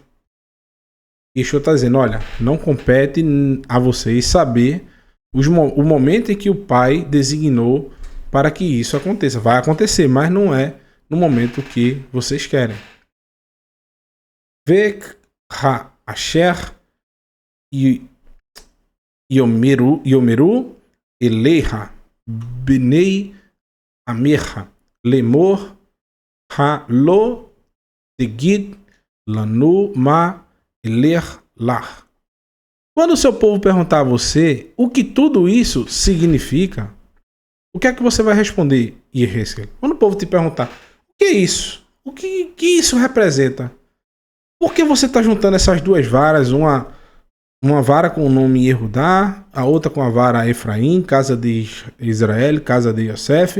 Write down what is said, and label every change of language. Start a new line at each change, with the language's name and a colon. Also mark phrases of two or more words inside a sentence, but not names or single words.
Portuguese: Yeshua está dizendo: olha, não compete a vocês saber o momento em que o Pai designou para que isso aconteça. Vai acontecer, mas não é no momento que vocês querem.
Hebrew: וכאשר יאמרו אליך בני עמך לאמר הלוא תגיד לנו מה אלה לך.
Portuguese: Quando o seu povo perguntar a você o que tudo isso significa, o que é que você vai responder, Yehezkel? Quando o povo te perguntar o que é isso? O que isso representa? Por que você está juntando essas duas varas? Uma vara com o nome Yehudá, a outra com a vara Efraim, casa de Israel, casa de Yosef.